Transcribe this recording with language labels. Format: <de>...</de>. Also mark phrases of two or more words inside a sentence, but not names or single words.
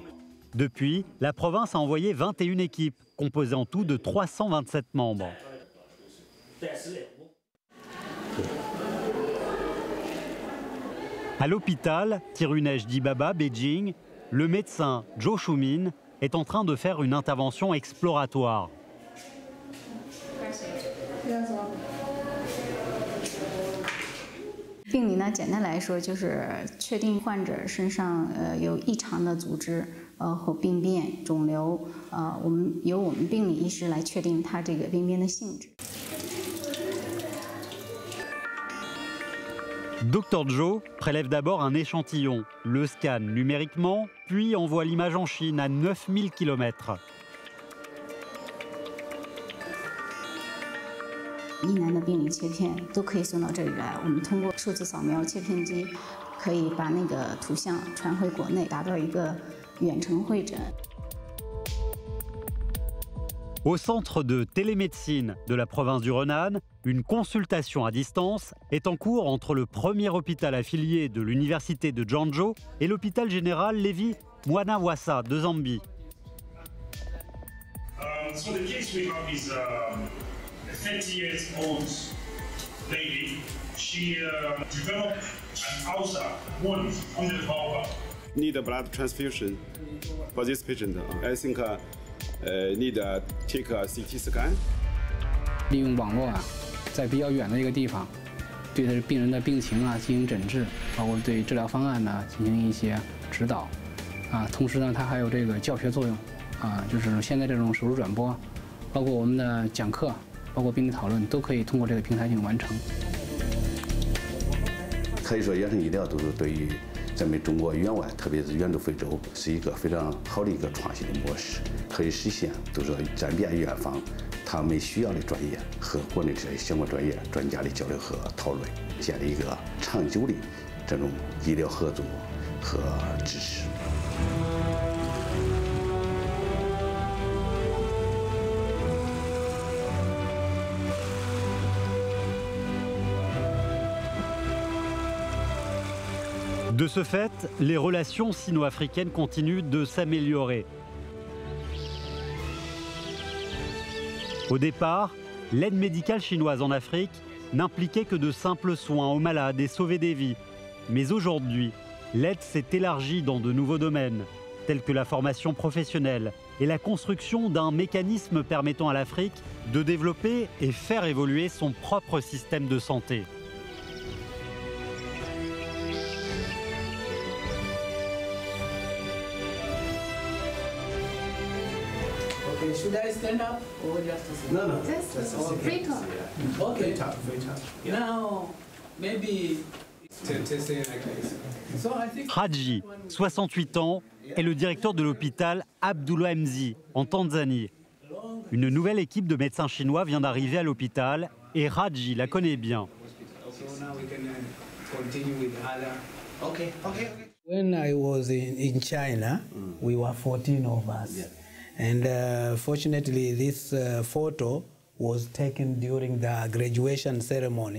<fr>Depuis, la province a envoyé 21 équipes, composées en tout de 327 membres. À l'hôpital Tirunesh Dibaba, Beijing, le médecin Zhou Shumin est en train de faire une intervention exploratoire.</fr> <zh>病理呢，简单来说就是确定患者身上有异常的组织和病变、肿瘤，由我们病理医师来确定它这个病变的性质。</zh> <fr>Dr Zhou prélève d'abord un échantillon, le scanne numériquement, puis envoie l'image en Chine à 9000 km.</fr> <zh>疑难的病理切片都可以送到这里来。我们通过数字扫描切片机，可以把那个图像传回国内，达到一个远程会诊。</zh> <fr>Au centre de télémédecine de la province du Renan, une consultation à distance est en cours entre le premier hôpital affilié de l'université de Janjo et l'hôpital général Levi Mwanawasa de Zambie.</fr> <en>So the case we have is a 30-year-old lady. She developed an ulcer wound on the vulva. Need a blood transfusion for this patient. I think need to take a CT scan.</en> <zh>利用网络啊，在比较远的一个地方，对他病人的病情啊进行诊治，包括对治疗方案呢进行一些指导，啊，同时呢，它还有这个教学作用，啊，就是现在这种手术转播，包括我们的讲课，包括病例讨论，都可以通过这个平台进行完成。可以说，远程医疗都是对于咱们中国援外，特别是援助非洲，是一个非常好的一个创新的模式，可以实现都是站边远方他们需要的专业和国内这些相关专业专家的交流和讨论，建立一个长久的这种医疗合作和支持。</zh> <fr>De ce fait, les relations sino-africaines continuent de s'améliorer. Au départ, l'aide médicale chinoise en Afrique n'impliquait que de simples soins aux malades et sauver des vies. Mais aujourd'hui, l'aide s'est élargie dans de nouveaux domaines, tels que la formation professionnelle et la construction d'un mécanisme permettant à l'Afrique de développer et faire évoluer son propre système de santé.</fr> <en>Should I stand up or just sit? No, no. Just free talk. Okay. Free talk. Now, maybe to say like this. So I think.</en> <fr>Haji, 68 ans, est le directeur de l'hôpital Abdullah Mzi, en Tanzanie. Une nouvelle équipe de médecins chinois vient d'arriver à l'hôpital et Haji la connaît bien.</fr> <en>So now we can continue with other. Okay. Okay. When I was in China, we were 14 of us. Yeah. And fortunately, this photo was taken during the graduation ceremony.</en>